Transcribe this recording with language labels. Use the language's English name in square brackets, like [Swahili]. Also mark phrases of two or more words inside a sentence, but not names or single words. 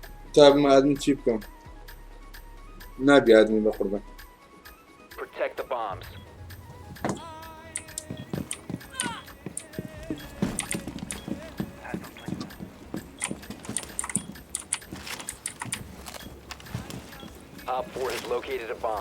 [Central Kurdish] تا بمە ئادمی چی بکەم نابی ئادمی بە قوربان [English] Protect the bombs. Op 4 has located a bomb.